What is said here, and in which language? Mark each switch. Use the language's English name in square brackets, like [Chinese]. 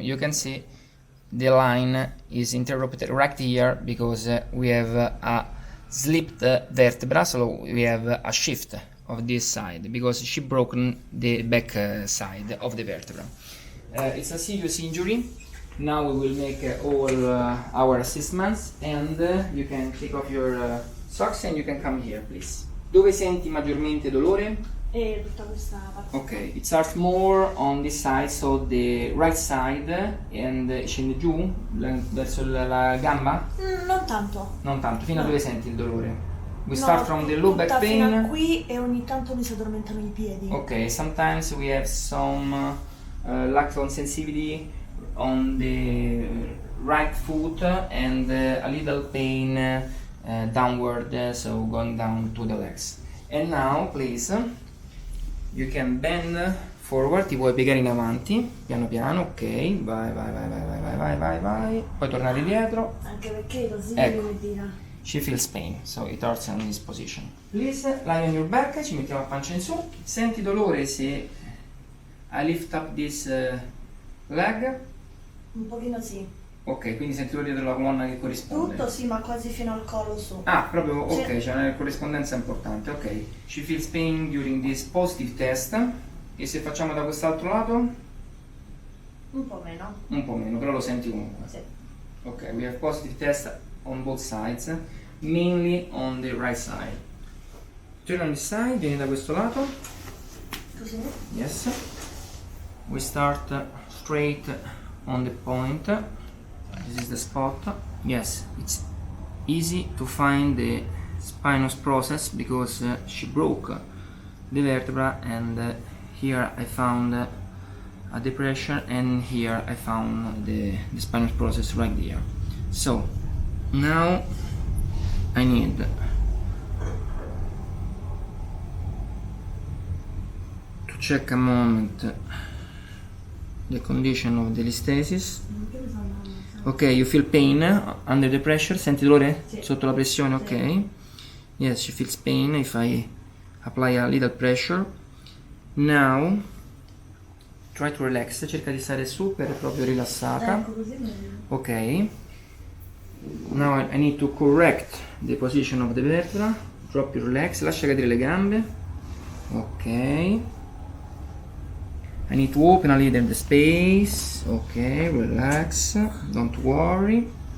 [English] You can see the line is interrupted right here because we have a slipped vertebra, so we have a shift of this side because she broken the back side of the vertebra. It's a serious injury. Now we will make all our assessments and you can take off your socks and you can come here, please. [Italian] Dove senti maggiormente dolore? E tutta questa parte. [English] Ok, it starts more on this side, so the right side, and [Italian] scende giù verso la gamba? Non tanto. Non tanto, fino a No. dove senti il dolore? [English] We [Italian] No, [English] start from the low back [Italian] tutta fino a [English] pain. [Italian] qui e ogni tanto mi si addormentano i piedi. [English] Ok, sometimes we have some lack of sensitivity on the right foot and a little pain downward, so going down to the legs. And now, please, you can bend forward, [Italian] ti puoi piegare in avanti, piano piano, ok, vai, vai, vai, vai, vai, vai, vai, vai, vai, poi tornare indietro. Anche perché così Ecco. mi dira. [English] She feels pain, so it hurts in this position. Please, lie on your back, [Italian] ci mettiamo a pancia in su. Senti dolore se [English] I lift up this leg? [Italian] Un pochino sì. Ok, quindi senti dolore dietro la colonna che corrisponde. Tutto sì, ma quasi fino al collo su. Ah, proprio, ok, Sì. c'è una corrispondenza importante, ok. [English] She feels pain during this positive test. [Italian] E se facciamo da quest'altro lato? Un po' meno. Un po' meno, però lo senti comunque. Sì. [English] Ok, we have positive test on both sides, mainly on the right side. Turn on this side, [Italian] vieni da questo lato. Così? [English] Yes. We start straight on the point. This is the spot. Yes, it's easy to find the spinous process because she broke the vertebra and here I found a depression and here I found the spinous process right there. So now I need to check a moment the condition of the listhesis. Ok, you feel pain under the pressure? [Italian] Senti dolore? Sì. Sotto la pressione, ok. [English] Yes, she feels pain if I apply a little pressure. Now, try to relax, [Italian] cerca di stare super proprio rilassata. Ecco, così meglio. [English] Ok. Now I need to correct the position of the vertebra. Drop your legs, [Italian] lascia cadere le gambe. [English] Ok. I need to open a little the space. Ok, relax. Don't worry.